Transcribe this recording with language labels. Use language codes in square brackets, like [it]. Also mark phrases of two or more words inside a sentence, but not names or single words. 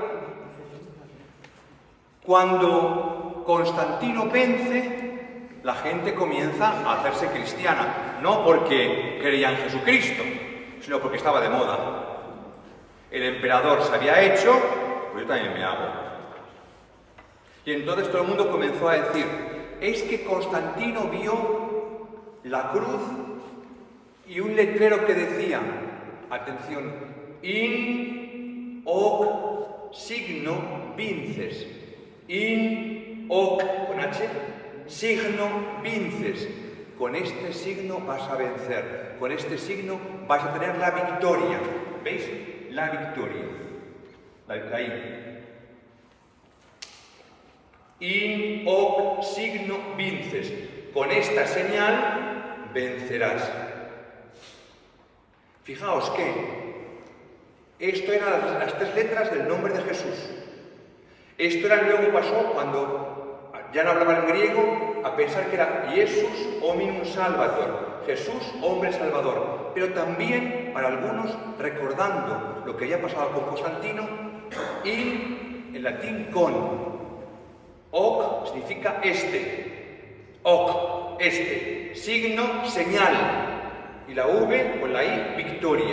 [es] Cuando Constantino vence, la gente comienza a hacerse cristiana, no porque creía en Jesucristo, sino porque estaba de moda. El emperador se había hecho, pues yo también me hago. Y entonces todo el mundo comenzó a decir, es que Constantino vio la cruz y un letrero que decía, atención, [la] in hoc signo vinces, in hoc, [es] con H, [la] signo vinces, [es] con este signo vas a vencer, con este signo vas a tener la victoria, ¿veis? La victoria, la I. [la] In hoc signo vinces, [es] con esta señal vencerás. Fijaos que esto eran las 3 letras del nombre de Jesús. Esto luego pasó cuando ya no hablaban griego a pensar que era [la] Jesus hominum salvator, [es] Jesús hombre salvador. Pero también para algunos, recordando lo que ya pasaba con Constantino, in en latín con. Hoc significa este, hoc, este, signo, señal, y la V con la I, victoria.